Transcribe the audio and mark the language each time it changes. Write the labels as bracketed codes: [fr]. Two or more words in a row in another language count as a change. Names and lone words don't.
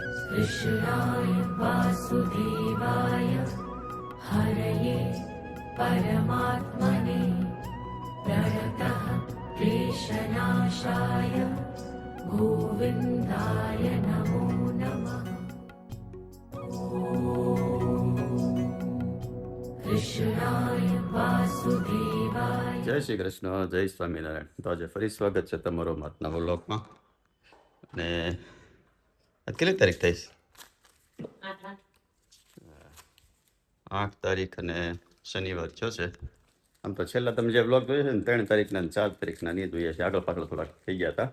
[sa] कृष्णाय वासुदेवाय हरये परमात्मने प्रणतः क्लेशनाशाय गोविन्दाय नमो नमः। कृष्णाय वासुदेवाय। [gu] જય શ્રી કૃષ્ણ, જય સ્વામિનારાયણ. તો આજે ફરી સ્વાગત છે તમારો માતના વ્લોગમાં. અને આજ કેટલી તારીખ થઈશ? 8 તારીખ અને શનિવાર થયો છે. આમ તો છેલ્લા તમે જે વ્લોગ જોયો છે ને 3 તારીખના અને 4 તારીખના નહીં જોઈએ છે, આગળ પાછળ થોડાક થઈ ગયા હતા.